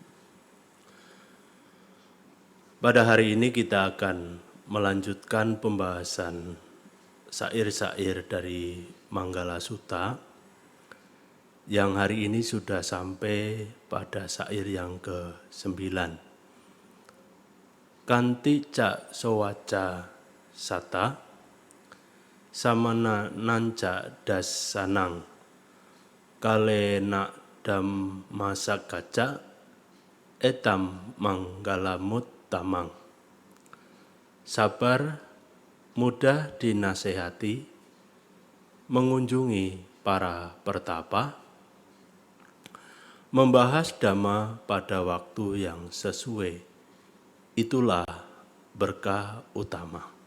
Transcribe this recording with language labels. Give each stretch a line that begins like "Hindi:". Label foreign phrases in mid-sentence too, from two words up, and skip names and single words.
Indonesian: Pada hari ini kita akan melanjutkan pembahasan syair-syair dari Manggala Sutta yang hari ini sudah sampai pada syair yang ke-9.
Pali: Kanti ca sowaca sata samana nanca dasanang kale na masakaca etam manggalamut tamang.
Indonesian: Sabar, mudah dinasehati, mengunjungi para pertapa, membahas dhamma pada waktu yang sesuai, itulah berkah utama.